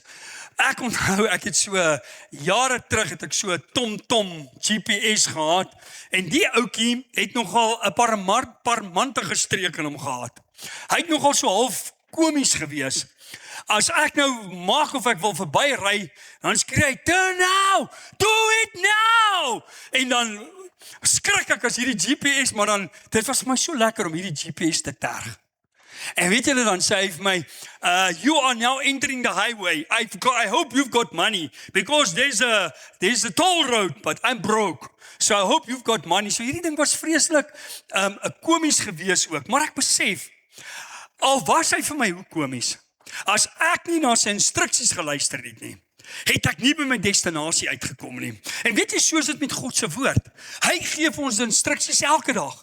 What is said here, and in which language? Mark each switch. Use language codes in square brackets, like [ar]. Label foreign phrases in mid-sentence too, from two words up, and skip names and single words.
[af] Ek onthou, ek het so, jare terug het ek so 'n TomTom GPS gehad, en die ouetjie het nogal 'n parmantige streek in hom gehad. Hy het nogal so half komies gewees. As ek nou maak of ek wil verby ry, dan skree hy, [en] turn now, do it now, [af] en dan skrik ek as hierdie GPS, maar dan, dit was my so lekker om hierdie GPS te terg. En weet julle, dan sê hy vir my, [en] you are now entering the highway, I hope you've got money, because there's a toll road, but I'm broke, so I hope you've got money. [af] So hierdie ding was vreeslik, komies gewees ook, maar ek besef, al was hy vir my hoe komies, as ek nie na sy instruksies geluister het nie, het ek nie by my destinasie uitgekom nie. En weet jy, soos dit met God se woord, hy gee vir ons instruksies elke dag.